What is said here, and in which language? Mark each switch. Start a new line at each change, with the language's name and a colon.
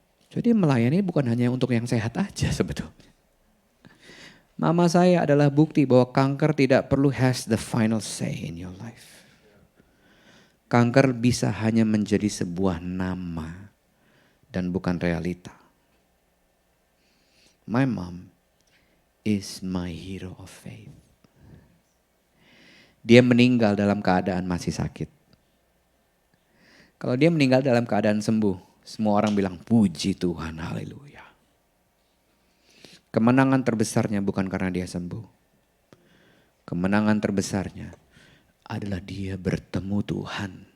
Indonesian: Jadi melayani bukan hanya untuk yang sehat aja sebetulnya. Mama saya adalah bukti bahwa kanker tidak perlu
English: has the final say in your life.
Indonesian: Kanker bisa hanya menjadi sebuah nama dan bukan realita.
English: My mom is my hero of faith.
Indonesian: Dia meninggal dalam keadaan masih sakit. Kalau dia meninggal dalam keadaan sembuh, semua orang bilang puji Tuhan, haleluya. Kemenangan terbesarnya bukan karena dia sembuh. Kemenangan terbesarnya adalah dia bertemu Tuhan.